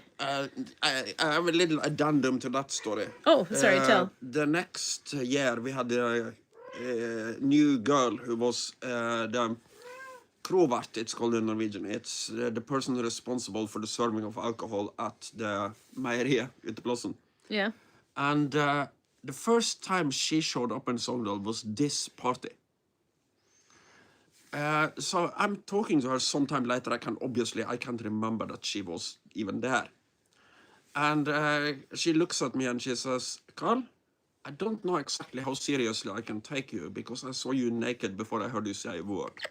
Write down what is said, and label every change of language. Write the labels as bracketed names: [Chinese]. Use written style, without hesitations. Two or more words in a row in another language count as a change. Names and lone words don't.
[English] I have a little addendum to that story. Oh, sorry, tell. The next year we had a new girl who was the Krovert, it's called in Norwegian. It's the person responsible for the serving of alcohol at the meieriet ute Plassen. Yeah. And the first time she showed up in Sogndal was this party. So I'm talking to her sometime later. I can't remember that she was even there. And she looks at me and she says, Karl, I don't know exactly how seriously I can take you because I saw you naked before I heard you say a word.